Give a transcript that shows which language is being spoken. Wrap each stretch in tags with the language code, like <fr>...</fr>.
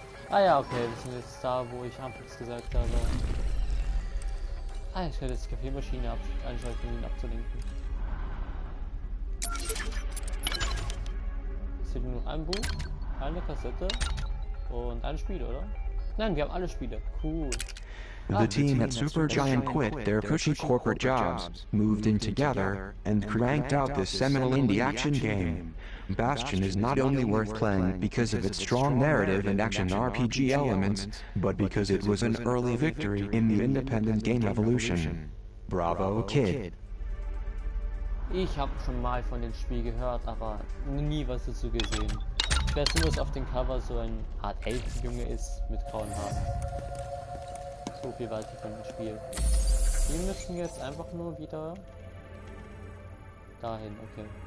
<de>Ah ja, okay, wir sind jetzt da, wo ich anfangs gesagt habe. Ah, ich werde jetzt die Kaffeemaschine einschalten, um ihn abzulenken. Es fehlt nur ein Buch, eine Kassette und ein Spiel, oder? Nein, wir haben alle Spiele. Cool.</de> <en>The team at Supergiant quit their cushy corporate jobs, moved in together, and cranked out this seminal indie action game. Bastion is not only worth playing because of its strong narrative and action RPG elements, but because it was an early victory in the independent game evolution. Bravo, kid.</en> <de>Ich habe schon mal von dem Spiel gehört, aber nie was dazu gesehen. Ich weiß nur, dass auf dem Cover so eine Art Elfenjunge ist mit grauen Haaren. So viel weiß ich von dem Spiel. Wir müssen jetzt einfach nur wieder dahin, okay.</de>